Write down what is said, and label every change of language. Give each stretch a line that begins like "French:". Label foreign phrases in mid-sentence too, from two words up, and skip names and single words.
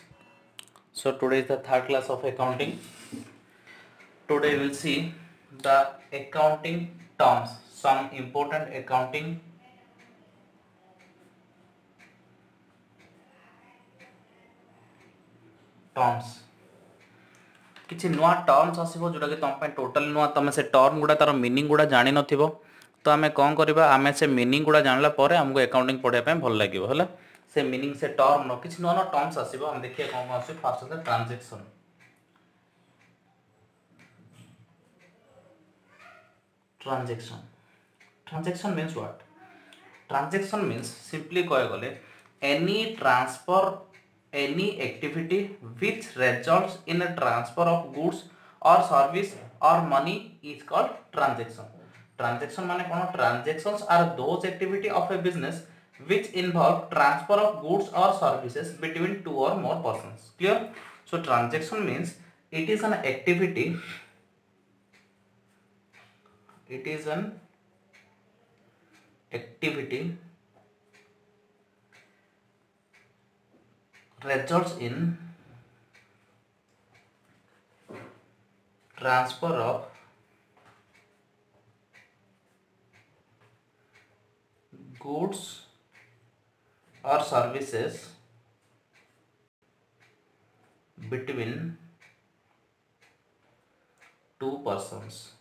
English: So today is the third class of accounting. Today we'll see the accounting terms, some important accounting terms.
Odia: କିଛି ନୂଆ ଟର୍ମସ୍ ଆସିବ ଯୋଉଟା କି ତମ ପାଇଁ ଟୋଟାଲି ନୂଆ, ତମେ ସେ ଟର୍ମ ଗୁଡ଼ା ତାର ମିନିଂ ଗୁଡ଼ା ଜାଣି ନଥିବ। ତ ଆମେ କ'ଣ କରିବା, ଆମେ ସେ ମିନିଂ ଗୁଡ଼ା ଜାଣିଲା ପରେ ଆମକୁ ଆକାଉଣ୍ଟିଂ ପଢ଼ିବା ପାଇଁ ଭଲ ଲାଗିବ ହେଲା। ସେ ମିନିଂ ସେ ଟର୍ମର କିଛି ନୂଆ ନୂଆ ଟର୍ମସ୍ ଆସିବ, ଆମେ ଦେଖିବା କ'ଣ କ'ଣ ଆସିବ। ଫାର୍ଷ୍ଟ ହେଲା ଟ୍ରାଞ୍ଜାକ୍ସନ୍।
English: Transaction means what? Transaction means simply
Odia: କହିବାକୁ ଗଲେ
English: any transfer, any activity which results in a transfer of goods or service or money is called transaction.
Odia: Transaction ମାନେ କଣ?
English: Transactions are those activity of a business which involve transfer of goods or services between two or more persons. Clear? So transaction means it is an activity. It is an activity results in transfer of goods or services between two persons.